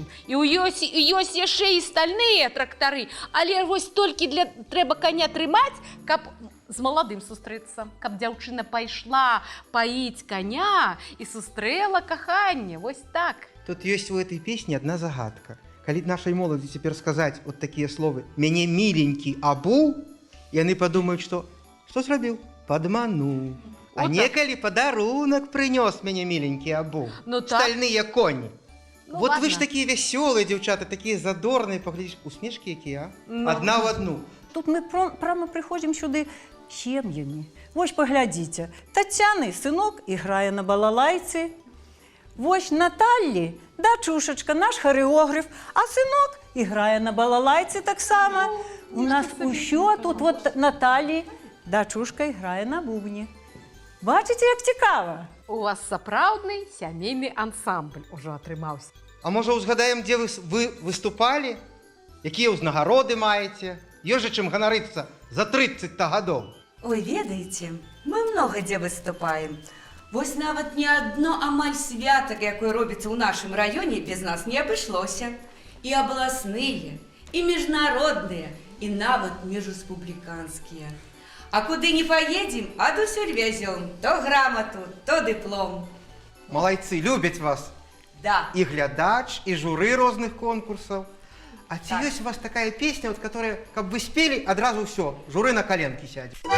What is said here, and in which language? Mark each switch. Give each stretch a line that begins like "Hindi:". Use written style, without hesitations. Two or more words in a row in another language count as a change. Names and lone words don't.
Belarusian: І ёсць яшчэ і стальныя трактары, але вось толькі трэба коня трымаць, каб з маладым сустрэцца, каб дзяўчына пайшла паіць коня і сустрэла каханне, вось так.
Russian: Тут есть в этой песне одна загадка. Коли нашей молоді теперь сказать вот такие слова
Belarusian: «Мяне миленький обул»,
Russian: и они подумают, что зробил? Подманул. А Вот
Ukrainian: неколи подарунок принес мяне миленький обул.
Russian: Ну так. Стальные кони. Ну, вот ладно. вы ж такие веселые, девчата, такие задорные, поглядишь, усмешки какие, а? Ну. Одна в одну. Тут мы прямо приходим сюда сем'ями.
Ukrainian: Вось поглядите, Тетяны сынок играє на балалайці. Вось Наталі, дачушечка, наш хореограф, а сынок играє на балалайці так само. У нас усё тут вот Наталі, дачушка играє на бубні. Бачите, як цікаво?
Belarusian: У вас сапраўдны сямейны ансамбль ужо атрымаўся. А може узгадаем,
Russian: где вы выступали?
Belarusian: Якія ўзнагароды маеце? Ёсць жа чым ганарыцца за 30 гадоў. Ой, ведаеце, мы много дзе выступаем. Вось нават не одно амаль святак, якое робіцца ў нашым раёне, без нас не абышлося. І абласныя, і міжнародныя, і нават міжрэспубліканскія.
Russian: А куды не поедем, адусюль везем то грамоту, то диплом.
Belarusian: Малайцы, любяць вас.
Russian: Да.
Belarusian: И глядач, и журы розных конкурсов. А ці ёсць у вас такая песня, вот,
Russian: которая, как вы спели,
Ukrainian: одразу все,
Russian: журы на коленки сядет.